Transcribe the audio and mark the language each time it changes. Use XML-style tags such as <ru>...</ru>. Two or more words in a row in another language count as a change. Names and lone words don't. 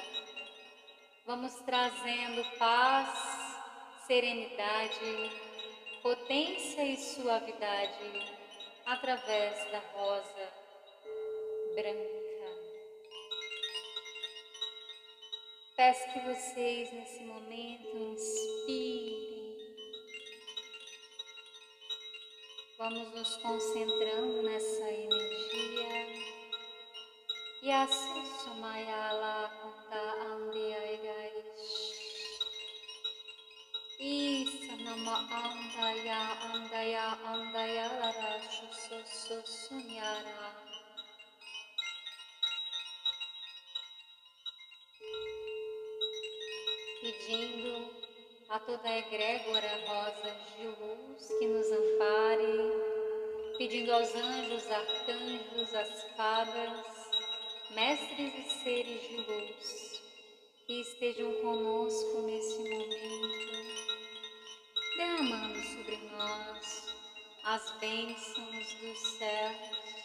<pt>Vamos trazendo paz, serenidade, potência e suavidade através da rosa branca. Peço que vocês nesse momento inspirem. Vamos nos concentrando nessa energia. Yasu Sumayala Kunta Andiyaish. Isanama Andaya Lara Shusoso Sunyara. Pedindo a toda a egrégora rosas de luz que nos ampare, pedindo aos anjos, arcanjos, as fadas, mestres e seres de luz, que estejam conosco nesse momento, derramando sobre nós as bênçãos dos céus,</pt>